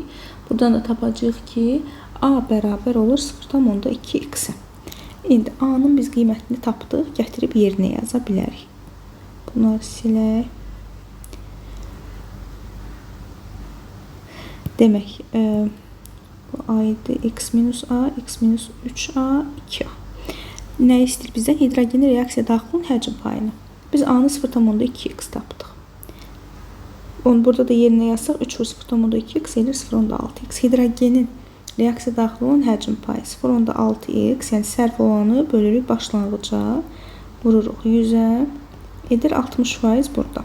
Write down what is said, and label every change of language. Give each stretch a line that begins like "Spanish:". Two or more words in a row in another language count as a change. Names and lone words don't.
Azerbaijani: Buradan da tapacağıq ki, a bərabər olur 0,2x-ə. İndi a-nın biz qiymətini tapdıq, gətirib yerinə yaza bilərik. Bunları silək. Demək, bu a idi, x minus a, x minus 3a, 2a. Nə istəyir bizdən? Hidrogenin reaksiya daxilin həcm payını. Biz a-nı 0,2x tapdıq. Onu burada da yerinə yazsaq 3 vur 0,2x edir 0,6x. Hidrogenin reaksiya daxil olan həcm payı 0,6x, yəni sərf olanı bölürük başlanğıca, vururuq 100-ə, edir 60% burada.